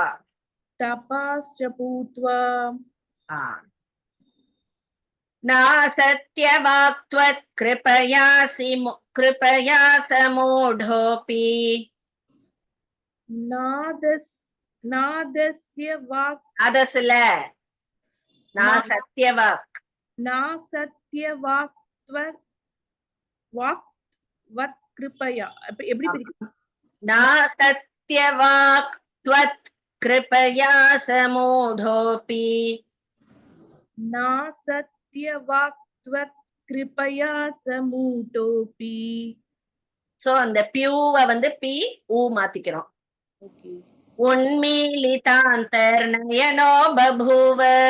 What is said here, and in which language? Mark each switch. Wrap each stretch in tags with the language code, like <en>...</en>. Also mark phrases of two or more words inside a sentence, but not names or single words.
<sa>तपश्च भूत्वा ना सत्यवाक्त्वत् कृपया समूढोऽपि नादस्य वाक्</sa> <ta>அதசுல நான் சத்தியவாக்</ta> <sa>वाक्वत् कृपया</sa> <ta>எப்படி பிரிக்கும்? நான் சத்தியவாக்</ta> <sa>त्वत् कृपया समूढोऽपि ना सत्यवाक्त्वत् कृपया समूढोऽपि.</sa> <ta>சோ அந்த பியூவை வந்து பி ஊ மாத்திக்கிறோம். ஓகே.</ta> <sa>उन्मीलितान्तर्नयनो बभूव.</sa>